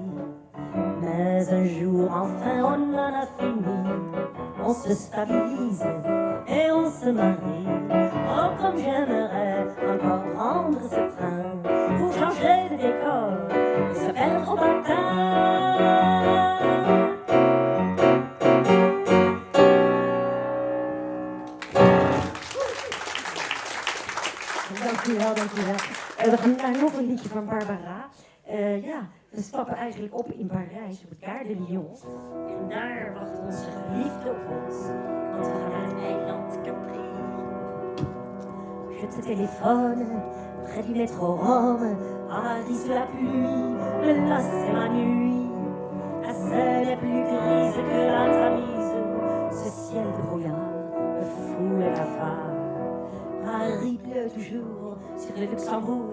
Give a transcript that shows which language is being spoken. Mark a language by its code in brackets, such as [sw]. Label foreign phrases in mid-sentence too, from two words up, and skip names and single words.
[fr] Mais un jour enfin on en a fini, on se stabilise et on se marie. Oh comme j'aimerais encore prendre ce train pour changer de décor et se perdre au matin. [nl] Dankjewel. We gaan naar nog een liedje van Barbara. We stappen eigenlijk op in Parijs, op het Gare de Lyon. En daar wacht onze geliefde op ons. Want we gaan naar het eiland Capri. [fr] Je te téléphone, près du métro Rome. Paris sous la pluie, là c'est ma nuit. La Seine est plus grise que la Tamise. Ce ciel de brouillard me fout les cafards. Paris pleut toujours sur le Luxembourg.